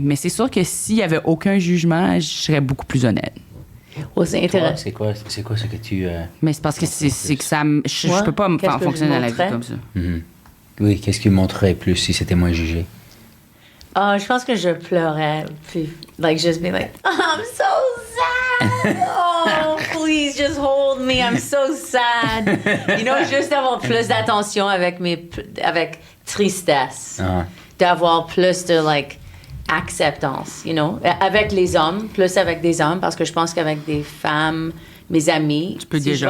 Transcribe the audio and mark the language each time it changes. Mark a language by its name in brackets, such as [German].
[French] Mais c'est sûr que s'il y avait aucun jugement, je serais beaucoup plus honnête. Oh, c'est intéressant. C'est quoi ce que tu... Mais c'est parce que c'est que ça... Je peux pas fonctionner dans la vie comme ça. Oui, qu'est-ce qui montrerait plus si c'était moins jugé? Je pense que je pleurais. Puis, [English] just be like, oh, I'm so sad. Oh, please just hold me. I'm so sad. [French] Juste avoir plus d'attention avec tristesse. D'avoir plus de, acceptance, avec les hommes, plus avec des hommes, parce que je pense qu'avec des femmes, mes amis, tu peux déjà